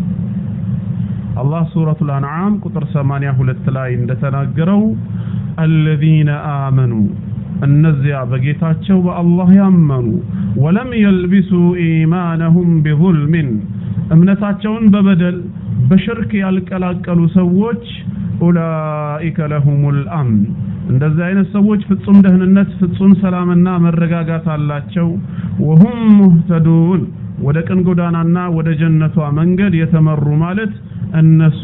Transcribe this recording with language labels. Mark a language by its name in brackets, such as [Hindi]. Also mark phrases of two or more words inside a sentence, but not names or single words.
[Amharic] አላህ ሱረቱል አንዓም ቁጥር 82 ላይ እንደተናገረው [Arabic] الذين آمنوا [Amharic] እነዚያ በጌታቸው በአላህ ያመኑ [Arabic] ولم يلبسوا إيمانهم بظلم [Amharic] እምነታቸውን በበደል በሽርክ ያልቀላቀሉ ሰዎች [Arabic] أولئك لهم الأمن [Amharic] እንደዚህ አይነት ሰዎች ፍጹም ደህንነት ፍጹም ሰላምና መረጋጋት አላቸው [Arabic] وهم مهتدون [Amharic] ወደ ቀን ጎዳናና ወደ ጀነቷ መንገድ የተመሩ ማለት እነሱ